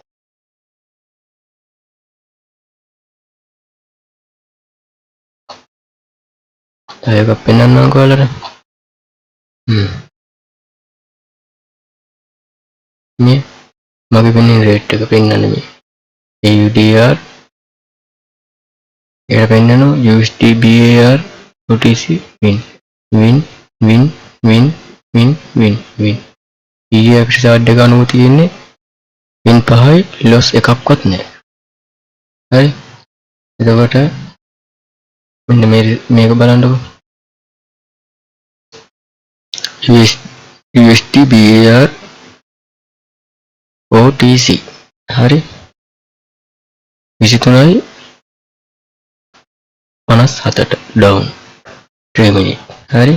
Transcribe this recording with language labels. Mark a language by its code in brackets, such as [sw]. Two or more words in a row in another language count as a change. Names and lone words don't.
[si] තව එකක් පෙන්නන්නම්කෝ ඔයාලට. මේ මගේ පෙන්නේ රේට් එක පෙන්නන්නේ මේ AUDR එයා පෙන්නනවා USD BAR OTC [en] win win win win win win win [si] ඊයේ එපිසෝඩ් එක අනුව තියෙන්නේ win 5යි loss එකක්වත් නැහැ. හරි. එතකොට මෙන්න මේක බලන්නකෝ. USD BAR OTC හරි 23යි 57ට [en] down 3 minute. [si] හරි.